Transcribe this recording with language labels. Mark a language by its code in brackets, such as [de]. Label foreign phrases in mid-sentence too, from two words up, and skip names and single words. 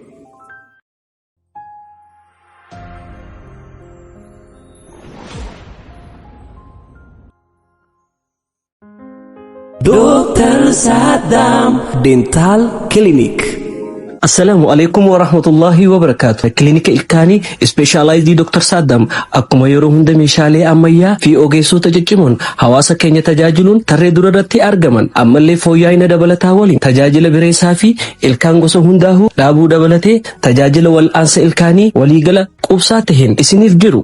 [om] Dr. Saddam Dental Clinic. [ar] السلام عليكم ورحمة الله وبركاته. [om] Klinika ilkaanii specialized Dr. Saddam akkuma yeroo hunda meeshaalee ammayyaa fi ogeessota ciccimoo hawaasa keenya tajaajiluun tarree duratti argaman ammallee fooyya'ina dabalataa waliin tajaajila bireessaa fi ilkaan gosa hundaa'uu dhaabuu dabalatee tajaajila wal'aansa ilkaanii waliigala qubsaa taheen isiniif jiru.